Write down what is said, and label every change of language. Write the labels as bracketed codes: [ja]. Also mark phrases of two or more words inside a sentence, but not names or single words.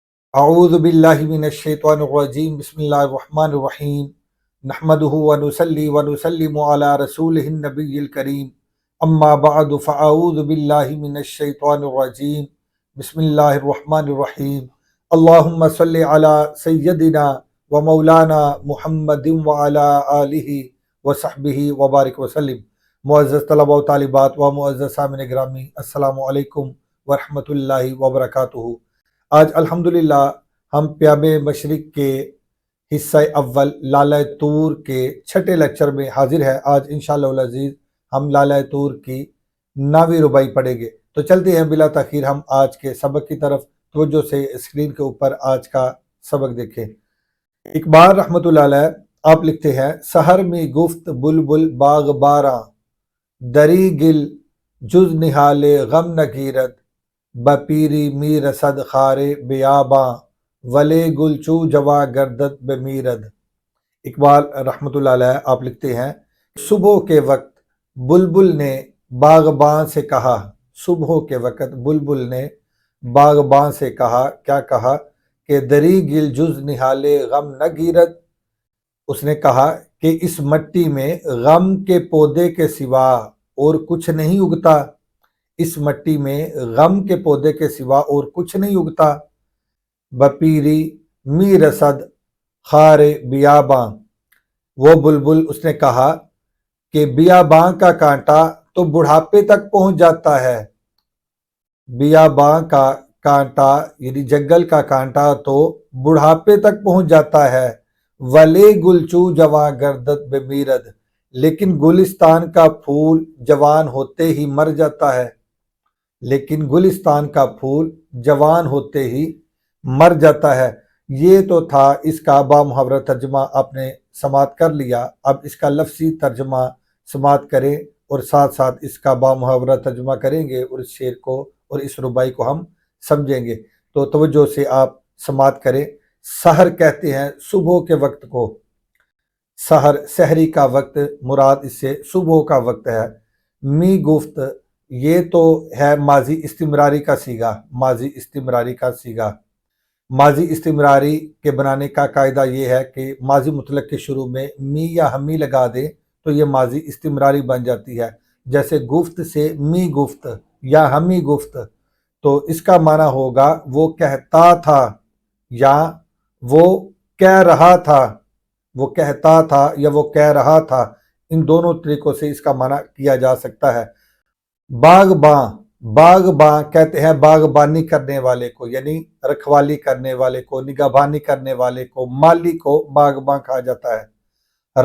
[ar] اعوذ باللہ من الشیطان الرجیم بسم اللہ الرحمن الرحیم نحمدہ ونصلی ونسلم علی رسولہ النبی الکریم اما بعد فاعوذ باللہ من الشیطان الرجیم بسم اللہ الرحمن الرحیم اللہم صلی علی سیدنا و مولانا محمد وعلی آلہ وصحبہ وبارک وسلم۔ [ur] معزز طلبہ و طالبات و معزز سامعین گرامی، [ar] السلام علیکم ورحمۃ اللہ وبرکاتہ۔ [ur] آج الحمدللہ ہم پیام مشرق کے حصہ اول لالہ طور کے چھٹے لیکچر میں حاضر ہے۔ آج [ar] انشاءاللہ العزیز [ur] ہم لالہ طور کی 9ویں رباعی پڑھیں گے۔ تو چلتے ہیں بلا تاخیر ہم آج کے سبق کی طرف۔ توجہ سے اسکرین کے اوپر آج کا سبق دیکھیں۔ اقبال رحمۃ اللہ علیہ آپ لکھتے ہیں، [fa] سحر میں گفت بلبل باغ باراں، دری گل جز نہال غم نگیرد، بپیری می رسد خار بیاباں، ولے گل چو جوا گردد بمیرد۔ [ur] اقبال رحمۃ اللہ علیہ آپ لکھتے ہیں، صبح کے وقت بلبل نے باغباں سے کہا، صبح کے وقت بلبل نے باغباں سے کہا، کیا کہا کہ [fa] دری گل جز نہال غم نہ گیرد، [ur] اس نے کہا کہ اس مٹی میں غم کے پودے کے سوا اور کچھ نہیں اگتا، اس مٹی میں غم کے پودے کے سوا اور کچھ نہیں اگتا۔ [fa] بپیری می رسد خار بیاباں، [ur] وہ بلبل اس نے کہا کہ بیاباں کا کانٹا تو بڑھاپے تک پہنچ جاتا ہے، بیاباں کا کانٹا یعنی جنگل کا کانٹا تو بڑھاپے تک پہنچ جاتا ہے، [fa] ولے گلچو جواں گردد بمیرد، [ur] لیکن گلستان کا پھول جوان ہوتے ہی مر جاتا ہے، لیکن گلستان کا پھول جوان ہوتے ہی مر جاتا ہے۔ یہ تو تھا اس کا بامحاورہ ترجمہ، آپ نے سماعت کر لیا۔ اب اس کا لفظی ترجمہ سماعت کریں اور ساتھ ساتھ اس کا بامحاورہ ترجمہ کریں گے اور اس شعر کو اور اس رباعی کو ہم سمجھیں گے۔ تو توجہ سے آپ سماعت کریں۔ سحر کہتے ہیں صبح کے وقت کو، سحر سحری کا وقت مراد اس سے صبح کا وقت ہے۔ [fa] می گفت، [ur] یہ تو ہے ماضی استمراری کا صیغہ، ماضی استمراری کا صیغہ۔ ماضی استمراری کے بنانے کا قاعدہ یہ ہے کہ ماضی مطلق کے شروع میں می یا ہمی لگا دیں تو یہ ماضی استمراری بن جاتی ہے۔ جیسے گفت سے می گفت یا ہمی گفت، تو اس کا معنی ہوگا وہ کہتا تھا یا وہ کہہ رہا تھا، وہ کہتا تھا یا وہ کہہ رہا تھا، ان دونوں طریقوں سے اس کا معنی کیا جا سکتا ہے۔ باغباں، باغباں کہتے ہیں باغبانی کرنے والے کو، یعنی رکھوالی کرنے والے کو، نگہبانی کرنے والے کو، مالی کو باغباں کہا جاتا ہے۔